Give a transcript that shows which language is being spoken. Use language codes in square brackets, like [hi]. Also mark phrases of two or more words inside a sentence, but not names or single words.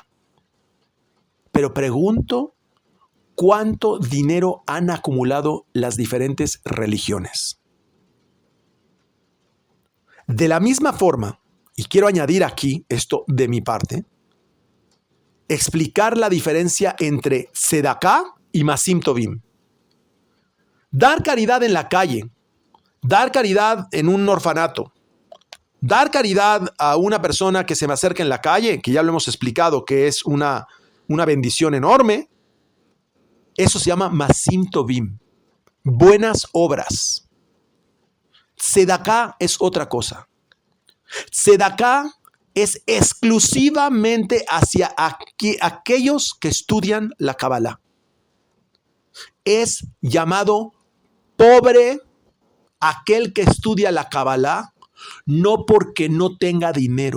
[es] Pero pregunto, ¿cuánto dinero han acumulado las diferentes religiones? De la misma forma, y quiero añadir aquí esto de mi parte, explicar la diferencia entre tzedaká y [he] מעשים טובים. [es] Dar caridad en la calle, dar caridad en un orfanato, dar caridad a una persona que se me acerca en la calle, que ya lo hemos explicado que es una bendición enorme, eso se llama [he] מעשים טובים, [es] buenas obras. Tzedaká es otra cosa. Tzedaká es exclusivamente hacia aquellos que estudian la Kabbalah. Es llamado pobre aquel que estudia la Kabbalah, no porque no tenga dinero.